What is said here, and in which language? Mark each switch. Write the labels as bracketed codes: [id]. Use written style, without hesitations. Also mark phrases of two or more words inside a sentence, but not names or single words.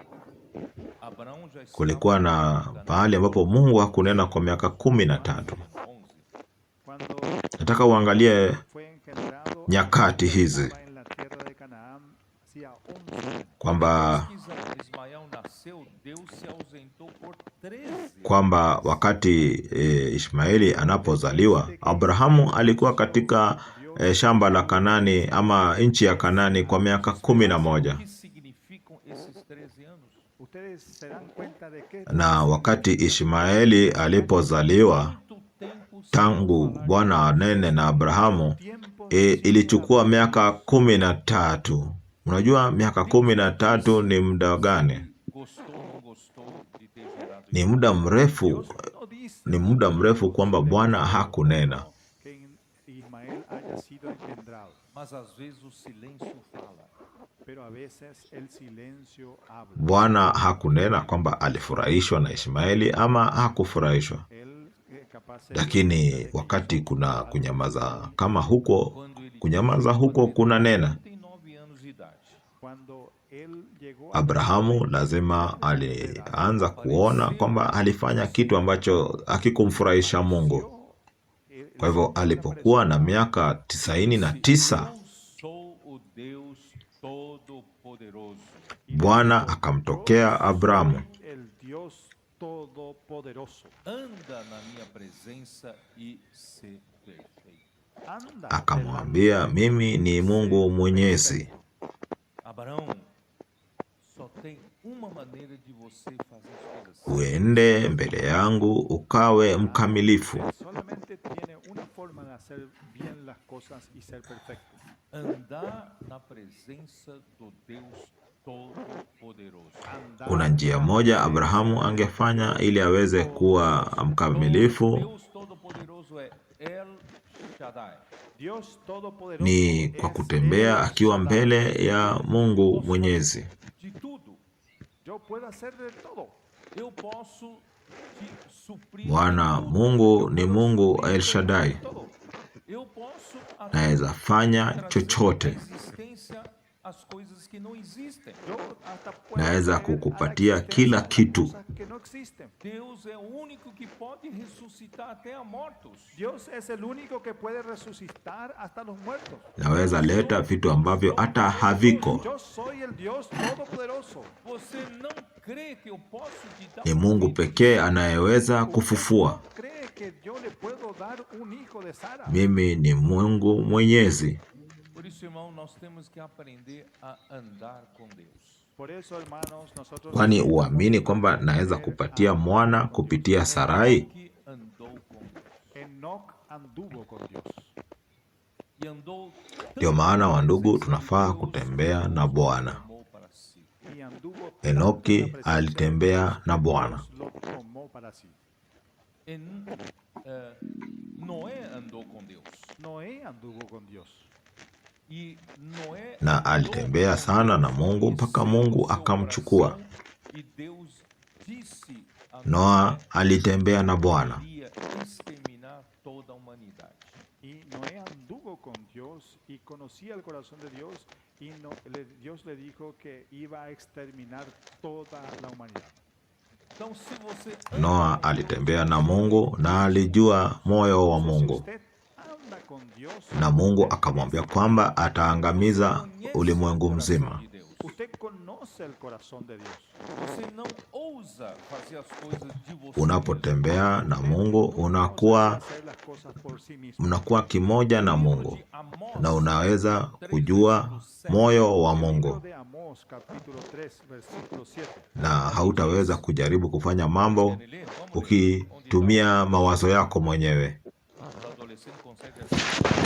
[pt] Abraão já estava [sw] Kulikuwa na pahali ambapo Mungu hakunena kwa miaka 13. 11. [es] Cuando [sw] Nataka uangalie [es] fue engendrado [sw] nyakati hizi [es] estaba en la tierra de Canaán hacía 11 años. [sw] kwamba [pt] Ismael nasceu, Deus se ausentou por 13 [sw] kwamba wakati Ishmaeli anapozaliwa, Abrahamu alikuwa katika shamba la Kanani ama nchi ya Kanani kwa miaka 11. [pt] O que significam esses 13 anos? [es] Ustedes se dan cuenta de que [sw] Na wakati Ishmaeli alipozaliwa, [pt] Muito tempo [sw] tangu Bwana anene na Abrahamu, [es] tiempo [sw] ilichukua miaka 13. Unajua miaka 13 ni muda gani? [pt] gostou ou não gostou de ter gerado [sw] Ni muda mrefu, [es] no dice [sw] ni muda mrefu kwamba Bwana hakunena. [es] que Ismael haya sido engendrado, [pt] mas às vezes o silêncio fala. [es] pero a veces el silencio habla. [sw] Bwana hakunena kwamba alifurahishwa na Ishmaeli ama hakufurahishwa. [es] Él capaz se [sw] Lakini wakati kuna kunyamaza kama huko, kunyamaza huko kuna nena. [pt] 39 anos de idade. [es] cuando él llegó a [sw] Abrahamu lazima alianza kuona kwamba alifanya kitu ambacho hakikumfurahisha Mungu. Kwa hivyo alipokuwa na miaka 99, [pt] Eu sou o Deus Todo-Poderoso. [sw] Bwana akamtokea Abrahamu, [es] el Dios Todopoderoso. [pt] Anda na minha presença e se perfeito. Anda [sw] akamwambia, mimi ni Mungu Mwenyezi. [pt] Abraão, só tem uma maneira de você fazer as coisas. [sw] Uende mbele yangu ukawe mkamilifu. [es] solamente tiene una forma de hacer bien las cosas y ser perfecto. [pt] Andar na presença do Deus Todo-Poderoso. [sw] Kuna njia moja Abrahamu angefanya ili aweze kuwa mkamilifu, [pt] Deus Todo-Poderoso é El Shaddai. [es] Dios Todopoderoso [sw] ni kwa [es] es [sw] kutembea [es] El [sw] akiwa Shaddai. mbele ya Mungu Mwenyezi. [pt] De tudo. [es] Yo puedo hacer de todo. [pt] Eu posso te suprir. [sw] Bwana [pt] em tudo. [sw] Mungu ni Mungu El Shaddai, [es] Todo. [pt] Eu posso [sw] naweza fanya [pt] trazer [sw] chochote. [pt] à existência as coisas que não existem. [es] Yo hasta puedo [sw] Naweza [es] traer a la [sw] kukupatia [es] existencia [sw] kila [es] las [sw] kitu. [es] cosas que no existen. [pt] Deus é o único que pode ressuscitar até a mortos. [es] Dios es el único que puede resucitar hasta los muertos. [sw] Naweza leta vitu ambavyo hata haviko. [es] Yo soy el Dios Todopoderoso. [pt] Você não crê que eu posso te dar [sw] Ni [pt] um [sw] Mungu [pt] filho? [sw] pekee anayeweza kufufua. [es] ¿Cree que yo le puedo dar un hijo de Sara? [sw] Mimi ni Mungu Mwenyezi. [pt] Por isso, irmão, nós temos que aprender a andar com Deus. [es] Por eso, hermanos, nosotros [sw] Kwani uamini kwamba naweza kupatia mwana kupitia Sarai? [pt] Que andou com Deus. [es] Enoc anduvo con Dios. [pt] E andou [sw] Ndio maana wandugu, tunafaa kutembea na Bwana. [pt] tomou para si. [es] Y anduvo [sw] Enoki [es] tanto en la presencia [sw] alitembea na Bwana. [es] Dios lo tomó para sí. [pt] Noé andou com Deus. [es] Noé anduvo con Dios. [pt] E Noé [sw] Na [pt] andou [sw] alitembea sana na Mungu mpaka Mungu [pt] seu [sw] akamchukua. [pt] coração, e Deus disse a [sw] Noa alitembea na Bwana. [pt] que iria exterminar toda a humanidade. [es] Y Noé anduvo con Dios y conocía el corazón de Dios y Dios le dijo que iba a exterminar toda la humanidad. [pt] Então, se você [sw] Noa alitembea na Mungu na alijua moyo wa [es] Si [sw] Mungu, [es] usted anda con Dios, [sw] na Mungu akamwambia kwamba ataangamiza ulimwengu mzima. [pt] de Deus, [es] usted conoce el corazón de Dios. [pt] você não ousa fazer as coisas de você. [sw] Unapotembea na Mungu unakuwa [es] Hacer las cosas por sí mismo. [sw] mnakuwa kimoja na Mungu, [es] De Amós, [sw] na unaweza kujua moyo wa [es] Libro [sw] Mungu, [es] de Amós, capítulo 3, versículo 7. [sw] na hautaweza kujaribu kufanya mambo [pt] ler, vamos ler. [sw] ukitumia mawazo yako mwenyewe. [pt] Os adolescentes conseguem assistir.